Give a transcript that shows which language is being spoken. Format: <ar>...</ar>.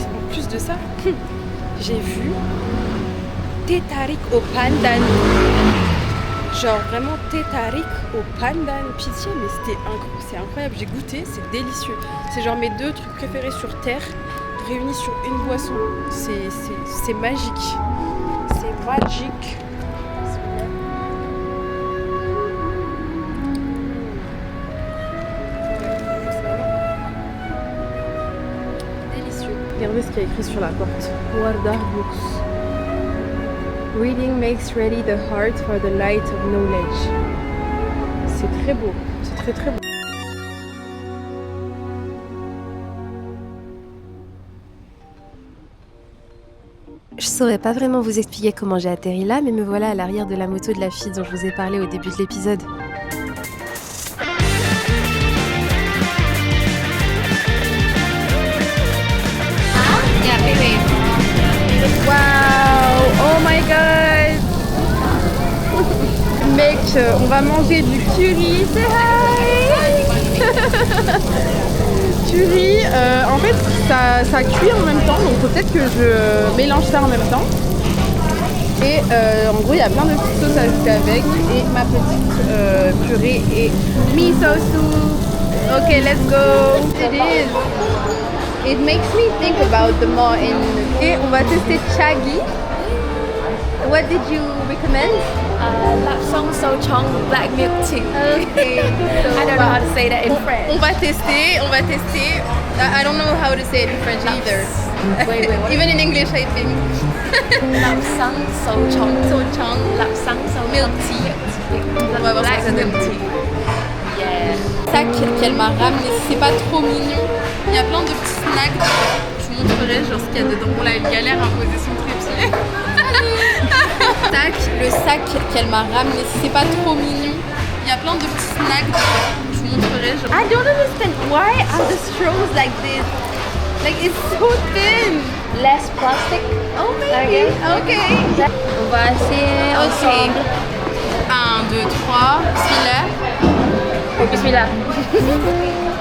<fr>En plus de ça, j'ai vu thé Tariq au pandan, genre vraiment thé Tariq au pandan, pitié, mais c'est incroyable, j'ai goûté, c'est délicieux, c'est genre mes 2 trucs préférés sur terre réunis sur une boisson, c'est magique, c'est magique. Regardez ce qu'il y a écrit sur la porte.</fr> <en>Guardar books. Reading makes ready the heart for the light of knowledge.</en> <fr>C'est très beau. C'est très très beau. Je saurais pas vraiment vous expliquer comment j'ai atterri là, mais me voilà à l'arrière de la moto de la fille dont je vous ai parlé au début de l'épisode.</fr> <en>Wow! Oh my god!</en> <fr>Mec, on va manger du curry.</fr> <en>Say hi!</en> <fr>Curry, en fait ça cuit en même temps, donc peut-être que je mélange ça en même temps. Et en gros il y a plein de petites sauces à ajouter avec. Et ma petite purée et miso soup.</fr> <en>Ok, let's go! It is. It makes me think about the more in.</en> <fr>Et on va tester Chagi.</fr> <en>What did you recommend? Lapsang Souchong black milk tea. Okay. I don't know how to say that in French.</en> <fr>On va tester.</fr> <en>I don't know how to say it in French either. Wait, what? Even in English, I think. Lapsang Souchong. Souchong. Lapsang Souchong. Milk tea.</en> <fr>On va voir ce que</fr> <en>Black</en> <fr>ça donne.</fr> <en>milk tea. Yeah.</en> <fr>Sac qu'elle m'a ramené, c'est pas trop mignon. Il y a plein de petits snacks dedans. Je vous montrerai genre ce qu'il y a dedans. Bon là, elle galère à poser son trépied. Le sac qu'elle m'a ramené, c'est pas trop mignon. Il y a plein de petits snacks dedans. Je vous montrerai genre.</fr> <en>I don't understand why are the straws like this. Like it's so thin. Less plastic. Oh maybe. Okay.</en> <fr>On va essayer ensemble. 1, 2, 3. Bismillah. Bismillah.</fr>